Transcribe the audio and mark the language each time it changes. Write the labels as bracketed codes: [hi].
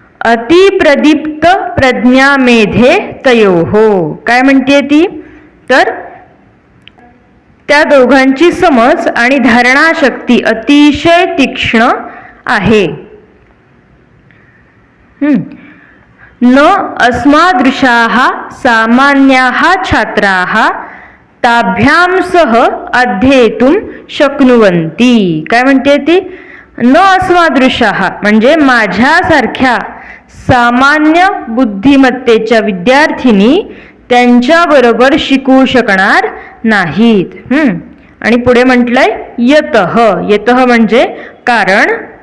[sa] अतिप्रदीप्त प्रज्ञामेधे तयोः. [mr] काय म्हणते ती, तर त्या दोघांची समज आणि धारणाशक्ती अतिशय तीक्ष्ण आहे. [sa] न अस्मादृशाः सामान्याः छात्राः ताभ्यां सह अध्येतुं शक्नुवन्ति. [mr] काय म्हणते ती? [sa] न अस्मादृशाः [mr] म्हणजे माझ्यासारख्या सामान्य बुद्धिमत्तेच्या विद्यार्थिनी त्यांच्याबरोबर शिकू शकणार नाहीत. आणि पुढे म्हटलंय यतः. यतः म्हणजे कारण.